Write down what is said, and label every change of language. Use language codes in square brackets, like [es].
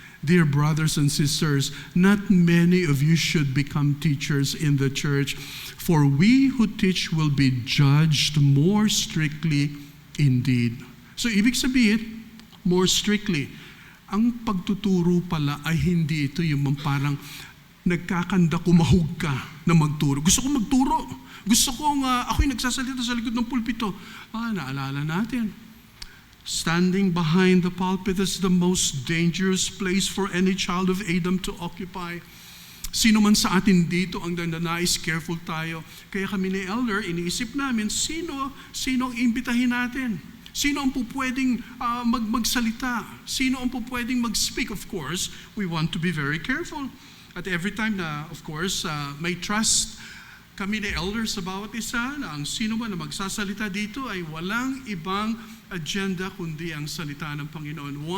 [en] Dear brothers and sisters, not many of you should become teachers in the church, for we who teach will be judged more strictly indeed. [tl] So, ibig sabihin, [en] more strictly. [tl] Ang pagtuturo pala ay hindi ito yung parang nagkakanda kumahog ka na magturo. Gusto kong magturo. Gusto kong ako'y nagsasalita sa likod ng pulpito. Naalala natin. [en] Standing behind the pulpit is the most dangerous place for any child of Adam to occupy. [tl] Sino man sa atin dito ang nananais, careful tayo. Kaya kami ni Elder, iniisip namin, sino ang imbitahin natin? Sino ang pupwedeng magsalita? Sino ang pupwedeng mag-speak? [en] Of course, we want to be very careful. [tl] At every time na, of course, may trust kami ni elders sa bawat isa na ang sino man na magsasalita dito ay walang ibang agenda kundi ang salita ng Panginoon.